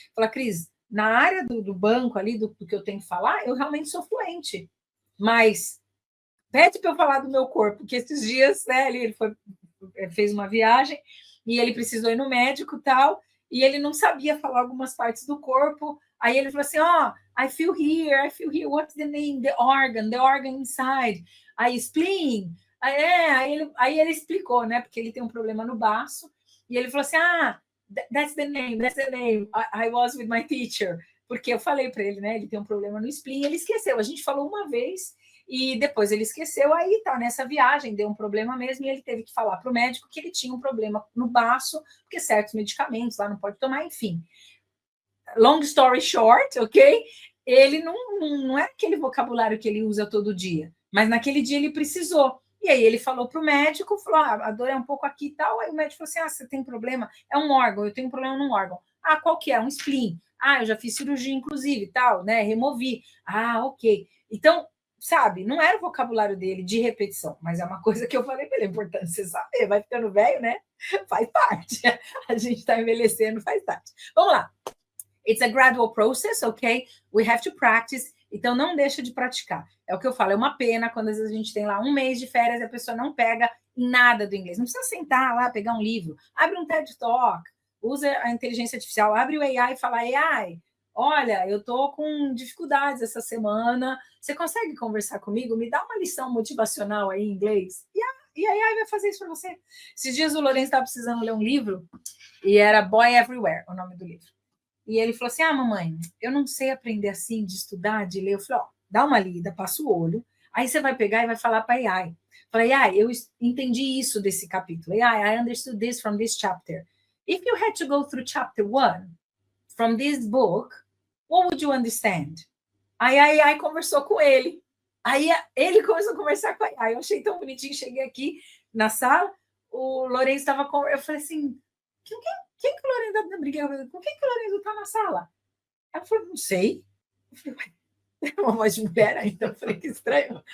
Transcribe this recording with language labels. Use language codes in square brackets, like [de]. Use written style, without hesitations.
[pt] Fala, Cris, na área do banco ali, do que eu tenho que falar, eu realmente sou fluente. Mas pede para eu falar do meu corpo, que esses dias, né, ele fez uma viagem e ele precisou ir no médico e tal, e ele não sabia falar algumas partes do corpo. Aí ele falou assim, [en] I feel here, what's the name? The organ inside. Aí, spleen. [pt] Aí ele explicou, né, porque ele tem um problema no baço, e ele falou assim, [en] that's the name, I was with my teacher, [pt] porque eu falei para ele, né, ele tem um problema no spleen, ele esqueceu, a gente falou uma vez, e depois ele esqueceu, aí tá nessa viagem, deu um problema mesmo, e ele teve que falar para o médico que ele tinha um problema no baço, porque certos medicamentos lá não pode tomar, enfim. [en] Long story short, [pt] ok? Ele não é aquele vocabulário que ele usa todo dia, mas naquele dia ele precisou. E aí ele falou para o médico, falou, a dor é um pouco aqui e tal, aí o médico falou assim, você tem problema? É um órgão, eu tenho um problema num órgão. Qual que é? Um spleen. Eu já fiz cirurgia, inclusive, tal, né? Removi. Ok. Então, sabe, não era o vocabulário dele de repetição, mas é uma coisa que eu falei para ele, é importante você saber, vai ficando velho, né? Faz parte. A gente está envelhecendo, faz parte. Vamos lá. [en] It's a gradual process, ok? We have to practice. [pt] Então, não deixa de praticar. É o que eu falo, é uma pena quando às vezes a gente tem lá um mês de férias e a pessoa não pega nada do inglês. Não precisa sentar lá, pegar um livro. Abre um TED Talk, usa a inteligência artificial, abre o AI e fala, AI, olha, eu estou com dificuldades essa semana, você consegue conversar comigo? Me dá uma lição motivacional aí em inglês? E a AI vai fazer isso para você. Esses dias o Lourenço estava precisando ler um livro e era Boy Everywhere, o nome do livro. E ele falou assim, mamãe, eu não sei aprender assim, de estudar, de ler. Eu falei, dá uma lida, passa o olho, aí você vai pegar e vai falar para a AI. Falei, AI, eu entendi isso desse capítulo. [en] AI, I understood this from this chapter. If you had to go through chapter 1 from this book, what would you understand? [pt] Aí a AI conversou com ele. Aí ele começou a conversar com a AI. Eu achei tão bonitinho, cheguei aqui na sala, o Lourenço estava com... Eu falei assim, quem que o Lourenço está brigando? Com quem que o Lourenço está na sala? Ela falou, não sei. Eu falei, é uma voz de mulher ainda. Eu falei, que estranho.